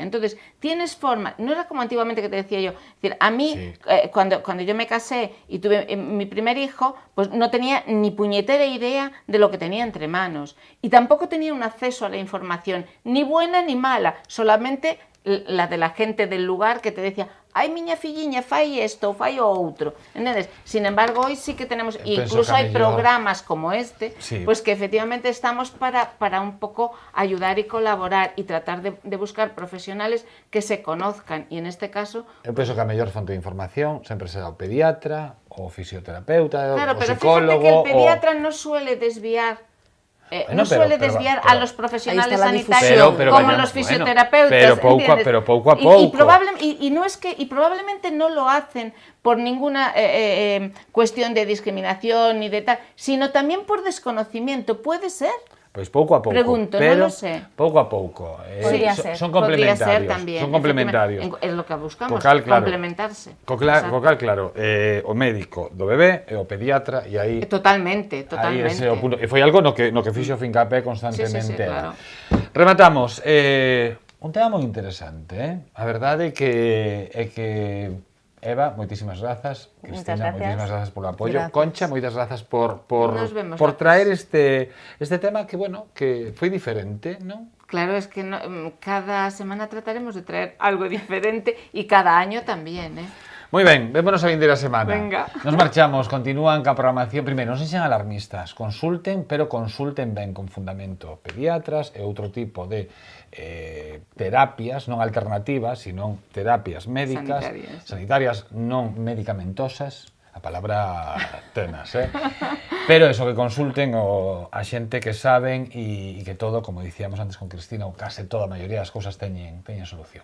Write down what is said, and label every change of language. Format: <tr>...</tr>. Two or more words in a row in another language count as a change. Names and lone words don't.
<es>Entonces, tienes forma, no era como antiguamente que te decía yo, es decir, a mí, Sí. Cuando yo me casé y tuve mi primer hijo, pues no tenía ni puñetera idea de lo que tenía entre manos. Y tampoco tenía un acceso a la información, ni buena ni mala, solamente la de la gente del lugar que te decía, ai,</es> <gl>miña filliña, fai isto, fai o outro. Entendes?</gl> <es>Sin embargo, hoy sí que tenemos, incluso hay programas como este, sí, pues que efectivamente estamos para un poco ayudar y colaborar y tratar de buscar profesionales que se conozcan. Y en este caso...</es> <gl>Eu penso que a mellor fonte de información sempre será o pediatra, o fisioterapeuta,</gl> <es>Claro,</es> <gl>o</gl> <es>pero</es> <gl>psicólogo...</gl> <es>fíjate que el pediatra no suele desviar... Bueno, no suele pero- desviar pero- a los profesionales ahí está la sanitarios difusión. como Pero los bueno, fisioterapeutas, ¿entiendes? pero poco a poco. Y probablemente no lo hacen por ninguna cuestión de discriminación ni de tal, sino también por desconocimiento, puede ser.</es> <gl>Pois pouco a pouco,</gl> <es>Pregunto, pero non lo sé.</es> <gl>pouco a pouco.</gl> <es>Podría ser. Son Podría complementarios. ser también. Son complementarios. Es lo que buscamos,</es> <gl>Cocal, claro.</gl> <es>complementarse.</es> <gl>Cocal,</gl> <es>Exacto.</es> <gl>claro, o médico do bebé e o pediatra, e aí...</gl> <es>Totalmente.</es> <gl>Aí ese é o punto. E foi algo no que fixo fincapé constantemente.</gl> <es>Sí, claro.</es> <gl>Rematamos. Un tema moi interesante, A verdade é que Eva, moitísimas grazas. Cristina,</gl> <es>gracias.</es> <gl>moitísimas grazas polo apoio.</gl> <es>Gracias.</es> <gl>Concha, moitas grazas por</gl> <es>Nos vemos</es> <gl>traer este tema que, bueno, que foi diferente, non?</gl> <es>Claro, es que cada semana trataremos de traer algo diferente y cada año también, ¿eh?</es> <gl>Moi ben, vémonos a vindeira semana.</gl> <es>Venga.</es> <gl>Nos marchamos, continúan ca programación. Primeiro, non se xan alarmistas, consulten, pero consulten ben con fundamento pediatras e outro tipo de terapias, non alternativas, sino terapias médicas, sanitarias non medicamentosas, a palabra tenas, pero eso, que consulten a xente que saben e que todo, como dicíamos antes con Cristina, ou case toda a maioría das cousas teñen solución.</gl>